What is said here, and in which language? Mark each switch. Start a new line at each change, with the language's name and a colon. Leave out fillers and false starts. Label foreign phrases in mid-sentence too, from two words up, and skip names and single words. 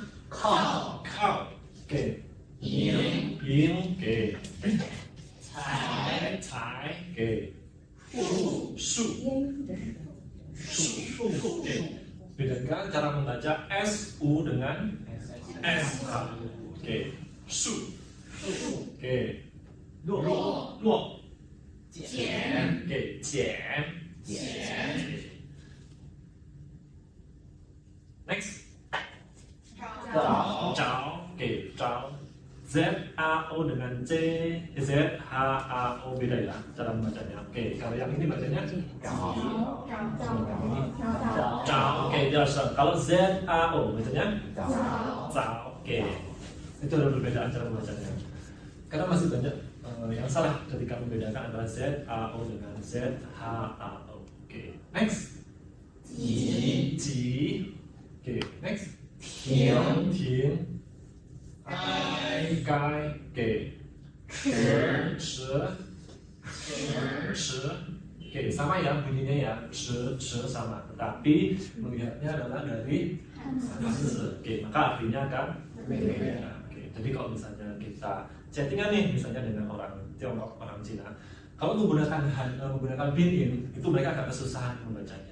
Chinese: 靠，给，赢，给。才，给，树，
Indonesian: 给。Bedakan cara membaca SU dengan SH. Oke,
Chinese: 树，给，落，给，剪。Next， 找，给，
Indonesian: 找。ZAO dengan ZHAO beda ya cara membacanya. Oke, kalau yang ini bacanya Zhao. Oke,
Chinese: 第二声.
Indonesian: Kalau ZAO bacanya Zhao. Oke, itu ada perbedaan cara membacanya. Karena masih banyak yang salah ketika membedakan antara ZAO dengan ZHAO. Oke, next. Ji. Oke, next. Ting.
Chinese: 该，给，吃，给,
Indonesian: sama ya bunyinya ya, 吃 sama, tetapi melihatnya adalah dari Oke, maka artinya akan berbeda. Oke, jadi kalau misalnya kita chattingan nih, misalnya dengan orang Tiongkok, orang Cina, Kalau menggunakan pinyin itu mereka agak kesusahan membacanya.